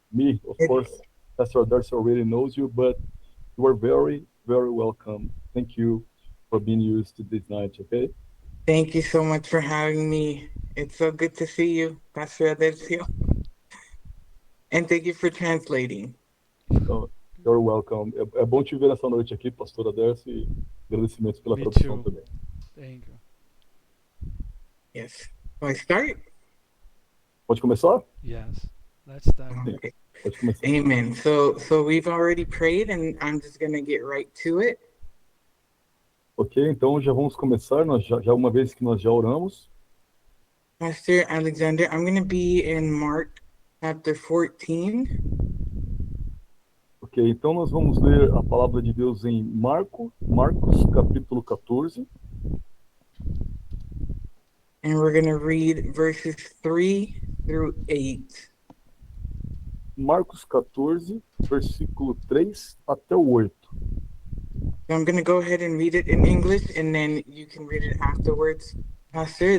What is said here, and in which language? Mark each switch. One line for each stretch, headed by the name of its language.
English: Me, of course, Pastor Darcy already knows you, but you are very, very welcome. Thank you for being used to this night, okay? Thank you so much for having me. It's so good to see you, Pastor Adelcio. And thank you for translating. So, you're welcome.
Portuguese: É bom te ver nessa noite aqui, Pastora Darcy, e agradecimentos pela tradução também.
English: Thank you. Yes. Can I start?
Portuguese: Pode começar?
English: Yes. Let's start. Okay.
Portuguese: Pode começar.
English: Amen. So we've already prayed, and I'm just going to get right to it.
Portuguese: Ok, então já vamos começar. Nós já uma vez que nós já oramos.
English: Pastor Alexander, I'm going to be in Mark chapter 14.
Portuguese: Ok, então nós vamos ler a palavra de Deus em Marcos, capítulo 14.
English: And we're going to read verses 3 through 8.
Portuguese: Marcos 14, versículo 3 até o 8.
English: So I'm going to go ahead and read it in English, and then you can read it afterwards, Pastor.